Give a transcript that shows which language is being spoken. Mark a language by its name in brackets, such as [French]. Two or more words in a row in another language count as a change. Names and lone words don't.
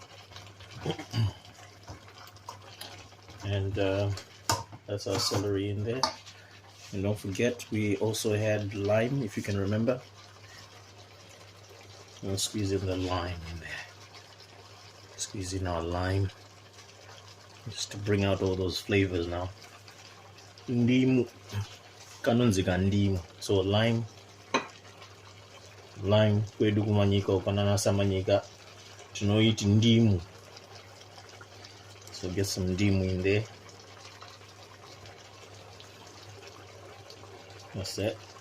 [English] And that's our celery in there. And don't forget, we also had lime, if you can remember. We'll squeeze in the lime in there. Squeeze in our lime just to bring out all those flavors now. [Shona] Ndimu, kanonzika ndimu. So lime kwedu kumanyika ukanana samanyika tunoiti ndimu. [English] So get some ndimu in there. That's it.